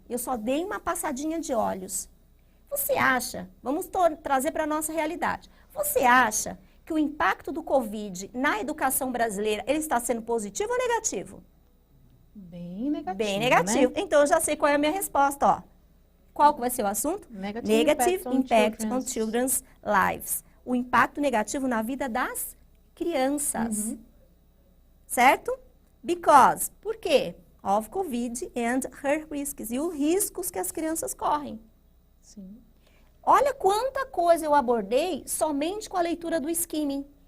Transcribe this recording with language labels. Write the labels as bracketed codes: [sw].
[pt] Eu só dei uma passadinha de olhos. Você acha, vamos trazer para a nossa realidade, você acha que o impacto do Covid na educação brasileira, ele está sendo positivo ou negativo? Bem negativo, Bem negativo. Né? Então, eu já sei qual é a minha resposta, ó. Qual que vai ser o assunto? [en] Negative impact on children's lives. [pt] O impacto negativo na vida das crianças. Certo? [en] Because. [pt] Por quê? [en] Of Covid and her risks. [pt] E os riscos que as crianças correm. Sim. Olha quanta coisa eu abordei somente com a leitura do skimming.